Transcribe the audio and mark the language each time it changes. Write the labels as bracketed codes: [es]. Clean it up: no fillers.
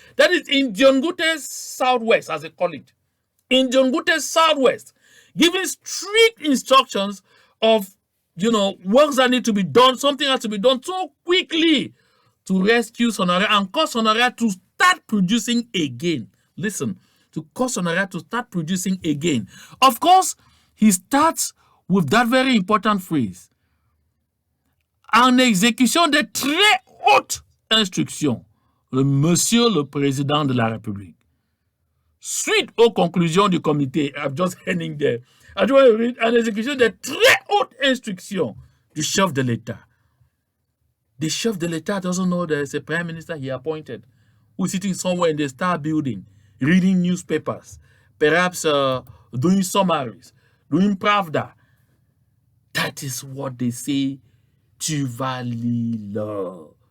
[en] That is in Dion Ngutes Southwest, as they call it. In Dion Ngutes Southwest, giving strict instructions of, works that need to be done, something has to be done so quickly to rescue Sonara and cause Sonara to start producing again. Listen, to cause Sonara to start producing again. Of course, he starts with that very important phrase. [fr] En exécution de très hautes instructions, le Monsieur le Président de la République. Suite aux conclusions du comité, I'm just heading there. I just want to read en exécution de très hautes instructions du chef de l'État. [en] The chef de l'État doesn't know there's a prime minister he appointed who's sitting somewhere in the Star Building, reading newspapers, perhaps doing summaries, doing Pravda. That is what they say, tu vas lire.